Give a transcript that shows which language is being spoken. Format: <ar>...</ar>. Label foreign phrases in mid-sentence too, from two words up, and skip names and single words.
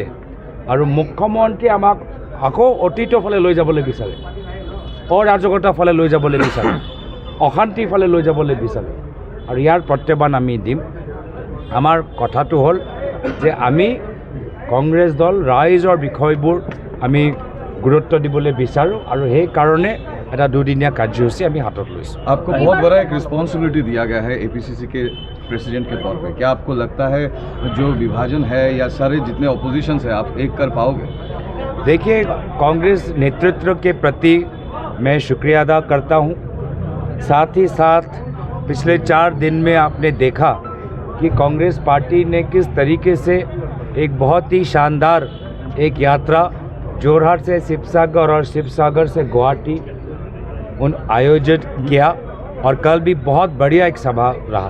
<as>আৰু মুখ্যমন্ত্ৰী আমাক আকৌ অতীতৰ ফালে লৈ যাবলৈ বিচাৰে, অৰাজকতাৰ ফালে লৈ যাবলৈ বিচাৰে, অশান্তিৰ ফালে লৈ যাবলৈ বিচাৰে। আৰু ইয়াৰ প্ৰত্যাহ্বান আমি দিম। আমাৰ কথাটো হ'ল যে আমি কংগ্ৰেছ দল ৰাইজৰ বিষয়বোৰ আমি গুৰুত্ব দিবলৈ বিচাৰোঁ আৰু সেইকাৰণে এটা 2-দিনীয়া কাৰ্যসূচী আমি হাতত লৈছোঁ।</as> <hi>आपको बहुत बड़ा एक रिस्पॉन्सिबिलिटी दिया गया है एपीसीसी के प्रेसिडेंट के तौर पे। क्या आपको लगता है जो विभाजन है या सारे जितने ऑपोजिशंस है आप एक कर पाओगे? देखिए, कांग्रेस नेतृत्व के प्रति मैं शुक्रिया अदा करता हूँ। साथ ही साथ पिछले 4 दिन में आपने देखा कि कांग्रेस पार्टी ने किस तरीके से एक बहुत ही शानदार एक यात्रा जोरहाट से शिवसागर और शिवसागर से गुवाहाटी आयोजित किया और कल भी बहुत बढ़िया एक सभा रहा।</hi>